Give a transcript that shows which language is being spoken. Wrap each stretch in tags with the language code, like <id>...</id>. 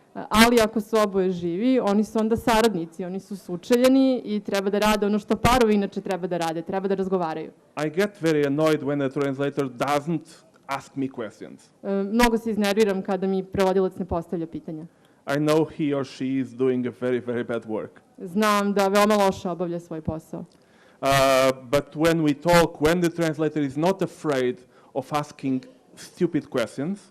<sr>Ali ako su oboje živi, oni su onda saradnici, oni su sučeljeni i treba da rade ono što parovi inače treba da rade, treba da razgovaraju.</sr> <en>I get very annoyed when a translator doesn't ask me questions.</en> <sr>Mnogo se iznerviram kada mi prevodilac ne postavlja pitanja.</sr> <en>I know he or she is doing a very, very bad work.</en> <sr>Znam da veoma loše obavlja svoj posao.</sr> <en>But when we talk, when the translator is not afraid of asking stupid questions,</en>